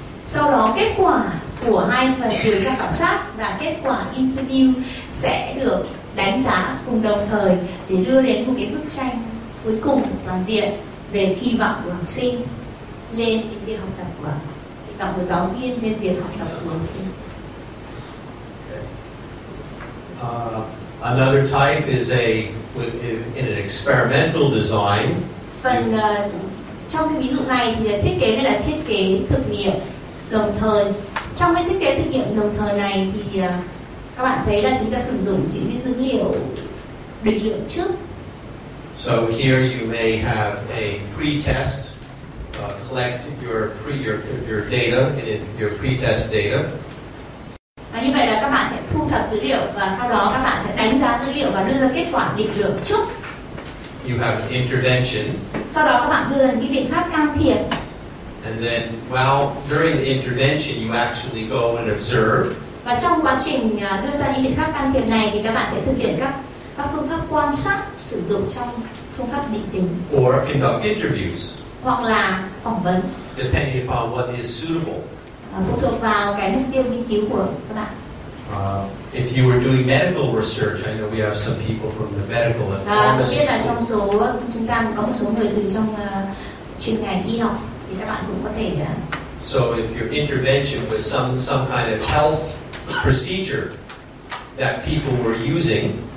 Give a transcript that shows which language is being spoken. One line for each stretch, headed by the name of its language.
Vietnamese: Sau đó kết quả của hai phần điều tra khảo sát và kết quả interview sẽ được đánh giá cùng đồng thời để đưa đến một cái bức tranh cuối cùng toàn diện về kỳ vọng của học sinh lên cái việc học tập của kỳ vọng của giáo viên lên việc học tập của học sinh.
English: Another type is in an experimental design.
Vietnamese: Phần trong cái ví dụ này thì thiết kế đây là thiết kế thực nghiệm đồng thời. Trong cái thiết kế thực nghiệm đồng thời này thì các bạn thấy là chúng ta sử dụng những cái dữ liệu định lượng trước.
English: So here you may have a pre-test, collect your data, your pre-test data.
Vietnamese: Và như vậy là các bạn sẽ thu thập dữ liệu và sau đó các bạn sẽ đánh giá dữ liệu và đưa ra kết quả định lượng trước.
English: You have an intervention.
Vietnamese: Sau đó các bạn đưa ra những cái biện pháp can thiệp.
English: And then, during the intervention, you actually go and observe.
Vietnamese: Và trong quá trình đưa ra những biện pháp can thiệp này thì các bạn sẽ thực hiện các phương pháp quan sát sử dụng trong phương pháp định tính.
English: Or conduct interviews.
Vietnamese: Hoặc là phỏng vấn.
English: Depending upon what is suitable.
Vietnamese: Phụ thuộc vào cái mục tiêu nghiên cứu của các bạn.
English: If you were doing medical research, I know we have some people from the medical and pharmacy.
Vietnamese: Biết là trong số chúng ta có một số người từ trong chuyên ngành y học thì các bạn cũng có thể.
English: So if your intervention was some kind of health procedure that people were using.